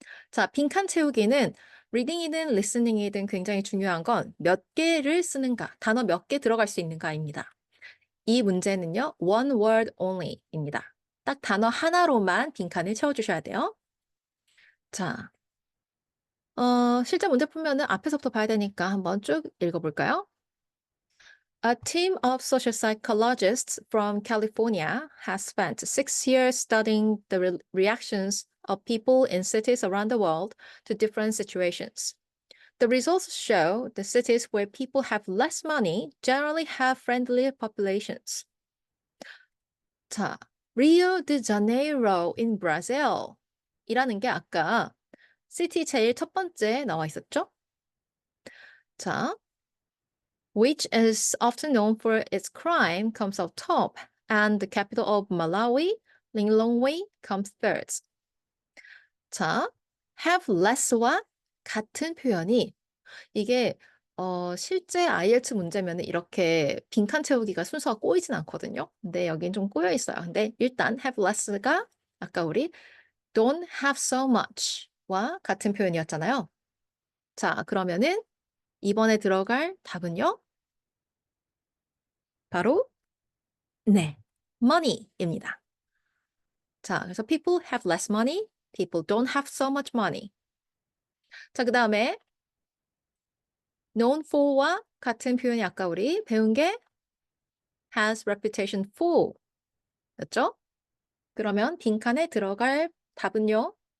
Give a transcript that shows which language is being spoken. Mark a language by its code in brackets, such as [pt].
[ko] 자, 빈칸 채우기는 reading이든 listening이든 굉장히 중요한 건 몇 개를 쓰는가, 단어 몇 개 들어갈 수 있는가입니다. 이 문제는요, [en] one word only [ko] 입니다. 딱 단어 하나로만 빈칸을 채워주셔야 돼요. 자, 실제 문제 풀면은 앞에서부터 봐야 되니까 한번 쭉 읽어볼까요? [en] A team of social psychologists from California has spent 6 years studying the reactions of people in cities around the world to different situations. The results show the cities where people have less money generally have friendlier populations. [ko] 자, Rio de Janeiro in Brazil 이라는 게 아까 시티 제일 첫 번째 나와 있었죠? 자, [en] which is often known for its crime, comes out top, and the capital of Malawi, Lilongwe, comes third. [ko] 자, [en] have less [ko] 와 같은 표현이 이게 실제 IELTS 문제면 이렇게 빈칸 채우기가 순서가 꼬이진 않거든요. 근데 여긴 좀 꼬여 있어요. 근데 일단 [en] have less [ko] 가 아까 우리 [en] don't have so much [ko] 와 같은 표현이었잖아요. 자, 그러면은 이번에 들어갈 답은요? 바로 네, money입니다. 자, 그래서 [en] people have less money, people don't have so much money. [ko] 자, 그 다음에 [en] known for [ko] 와 같은 표현이 아까 우리 배운 게 [en] has reputation for [ko] 였죠? 그러면 빈칸에 들어갈 답은요?